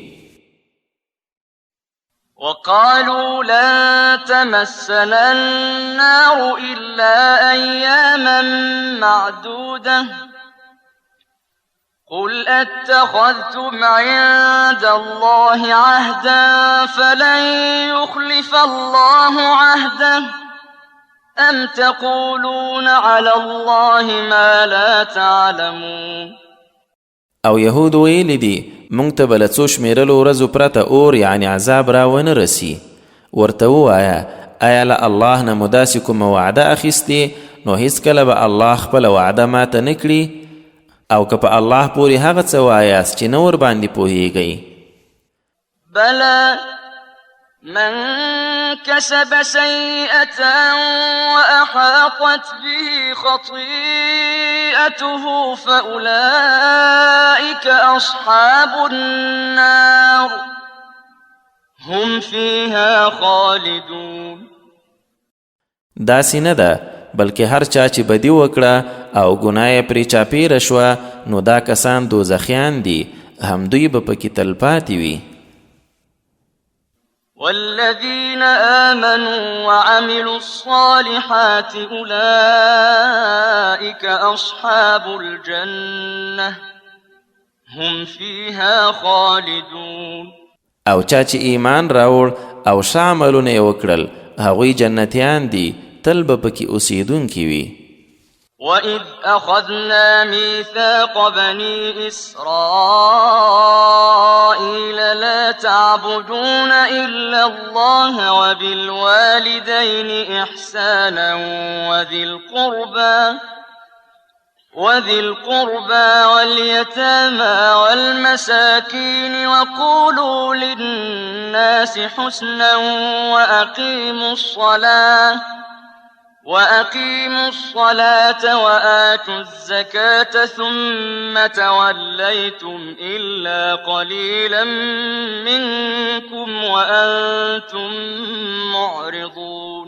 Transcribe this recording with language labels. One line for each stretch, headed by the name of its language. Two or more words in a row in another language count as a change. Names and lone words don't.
Arabic: وقالوا لن تمسنا النار إلا أياما معدودة قل أتخذتم عند الله عهدا فلن يخلف الله عهده أم تقولون على الله ما لا تعلمون.
Pashto: او یهود ویلی دي مونږ ته به له څو شمېرلو ورځو پرته اور یعنی عذاب را ونه رسي. ورته ووایه آیا له الله نه مو داسې کومه وعده اخیستې نو هیڅکله به الله خپله وعده ماته نه کړي او که په الله پورې هغه څه وایاست چې نه ورباندې پوهیږئ.
Arabic: بلى من كسب سيئة وأحاطت به خطيئته فأولئك أصحاب النار هم فيها خالدون.
Pashto: داسې نه ده بلکې هر چا چې بدي وکړه او ګناه یې پرې چاپېره شوه نو دا کسان دوزخیان دي هم دوی به پکې تلپاتې وي.
Arabic: والذين آمنوا وعملوا الصالحات أولئك أصحاب الجنة هم فيها خالدون.
Pashto: او چا چې ایمان راوړ او ښه عملونه یې وکړل هغوی جنتیان دي تل به پکې اوسیدونکي وي.
Arabic: وَإِذْ أَخَذْنَا مِيثَاقَ بَنِي إِسْرَائِيلَ لَا تَعْبُدُونَ إِلَّا اللَّهَ وَبِالْوَالِدَيْنِ إِحْسَانًا وذي القربى واليتامى والمساكين وقولوا للناس حسنا وأقيموا الصلاة وآتوا الزكاة ثم توليتم إلا قليلا منكم وأنتم معرضون.